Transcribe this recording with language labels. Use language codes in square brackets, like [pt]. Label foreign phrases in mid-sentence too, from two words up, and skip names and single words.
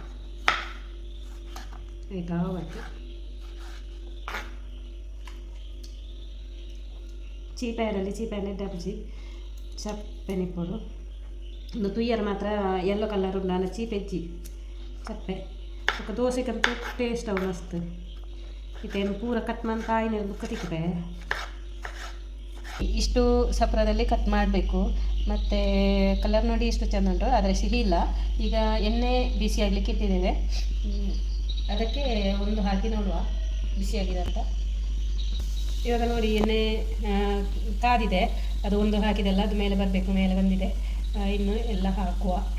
[tcy] ಐಟು ಆವಾಯ್ತು ಚೀಪಾಯರಲ್ಲಿ ಚೀಪಾಯನ್ನ ಡಬ್ಜಿ ಚಪ್ಪೆನಿಪ್ಪೋಡು ಒಂದು ತುಯ್ಯರು ಮಾತ್ರ [en] yellow colour [tcy] ಉಂಡು ಅನ್ನ ಚೀಪೆಜ್ಜಿ ಚಪ್ಪೆ ఒక ದೋಸೆಗಂತೂ ಟೇಸ್ಟ್ ಅವು ಮಸ್ತ್ ಇದೇನು ಪೂರ ಕಟ್ ಮಾಡಿ ಕಾಯಿನ ಬುಕ್ಕ ತಿಕ್ಕಿದೆ [kn] ಇಷ್ಟು ಸಪ್ರದಲ್ಲಿ ಕಟ್ ಮಾಡಬೇಕು ಮತ್ತು ಕಲರ್ ನೋಡಿ ಇಷ್ಟು ಚೆಂದ ಉಂಟು ಆದರೆ ಸಿಹಿ ಇಲ್ಲ ಈಗ ಎಣ್ಣೆ ಬಿಸಿ ಆಗಲಿಕ್ಕೆ ಇಟ್ಟಿದ್ದೇವೆ ಅದಕ್ಕೆ ಒಂದು ಹಾಕಿ ನೋಡುವ ಬಿಸಿಯಾಗಿದೆ ಅಂತ ಇವಾಗ ನೋಡಿ ಎಣ್ಣೆ ಕಾದಿದೆ ಅದು ಒಂದು ಹಾಕಿದೆಲ್ಲ ಅದು ಮೇಲೆ ಬರಬೇಕು ಮೇಲೆ ಬಂದಿದೆ ಇನ್ನು ಎಲ್ಲ ಹಾಕುವ